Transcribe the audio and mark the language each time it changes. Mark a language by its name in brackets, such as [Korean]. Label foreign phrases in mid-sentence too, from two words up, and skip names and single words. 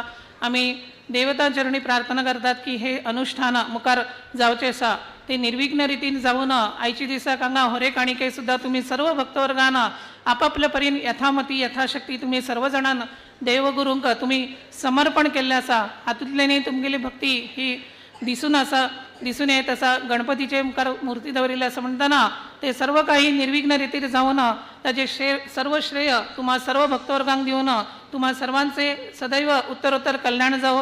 [Konkani] आमी देवता चरणी प्रार्थना करतात की हे अनुष्ठान मुखार जावचें आसा ते निर्विघ्न रितीन जावन आयच्या दिसाक हांगा होरे काणिके सुद्दां तुमी सर्व भक्तवर्गान आपापल्या परीन यथामती यथाशक्ती तुमी सर्व जाणांन देवगुरूंक तुमी समर्पण केल्लें आसा. हातूंतल्यानय तुमगेली भक्ती ही दिसून येत आसा. गणपतीचे मुखार मुर्ती दवरिल्ली आसा म्हणटना ते सर्व काही निर्विघ्न रितीन जावन ताजे सर्व श्रेय तुम्हा सर्व भक्तवर्गांक दिवन तुम्हा सर्वांचे सदैव उत्तरोत्तर कल्याण जावो.